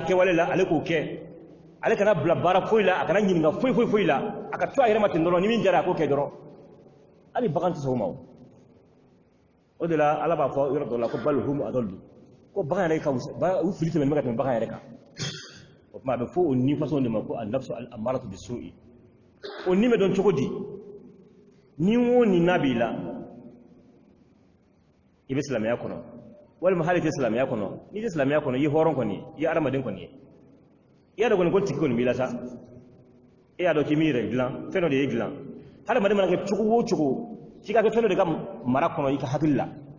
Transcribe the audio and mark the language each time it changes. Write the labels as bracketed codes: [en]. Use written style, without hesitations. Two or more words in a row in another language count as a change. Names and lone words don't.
[bm] kɛwale la ale k'o kɛ ale kana bila baara foyi la a kana ɲininka foyi la a ka to a yɛrɛ ma ten dɔrɔn ni min jara a k'o kɛ dɔrɔn hali bagan tɛ sɔn o ma o de la ala b'a fɔ yɔrɔ dɔ la ko [ar] بل هم أضل [bm] ko bagan yɛrɛ ka u fili tɛmɛ ka tɛmɛ bagan yɛrɛ kan o tuma a bɛ fɔ o ni façon de ma ko [ar] النفس الأمارة بالسوء [bm] o ni bɛ dɔn cogo di ni o ni n'a b'i la i bɛ silamɛya kɔnɔ walima hali tɛ silamɛya kɔnɔ n'i tɛ silamɛya kɔnɔ i ye hɔrɔn kɔni i ye adamaden kɔni ye i y'a dɔn kɔni ko tigi kɔni b'i la sa e y'a dɔn k'i m'i yɛrɛ dilan fɛn dɔ de y'e dilan hadamaden mana kɛ cogo o cogo f'i ka kɛ fɛn dɔ de ka mara kɔnɔ i ka hakili la